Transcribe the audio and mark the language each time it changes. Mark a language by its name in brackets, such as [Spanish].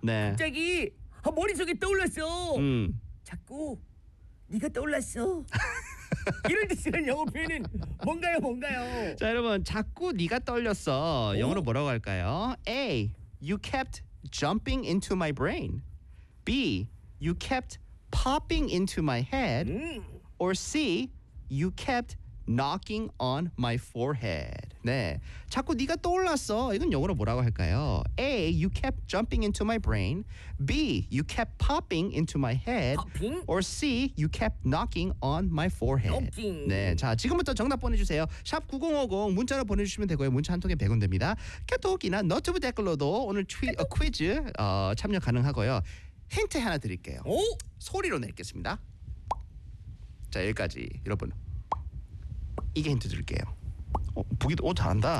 [Korean] 네. 갑자기 아, 머릿속에 떠올랐어 자꾸 네가 떠올랐어 이런 뜻이란 영어 표현은 뭔가요 자 여러분 자꾸 네가 떠올렸어 영어로 뭐라고 할까요 A. [English] You kept jumping into my brain B. You kept popping into my head Or C, you kept knocking on my forehead. [Korean] 네, 자꾸 네가 떠올랐어. 이건 영어로 뭐라고 할까요? [English] A, you kept jumping into my brain. B, you kept popping into my head. Popping? Or C, you kept knocking on my forehead. Knocking. [Korean] 네, 자 지금부터 정답 보내주세요. 샵 9050 문자로 보내주시면 되고요. 문자 한 통에 100원 됩니다. 카톡이나 너튜브 댓글로도 오늘 퀴즈 참여 가능하고요. 힌트 하나 드릴게요. 오? 소리로 내겠습니다. 자 여기까지 여러분 이게 힌트 드릴게요 북이도 잘한다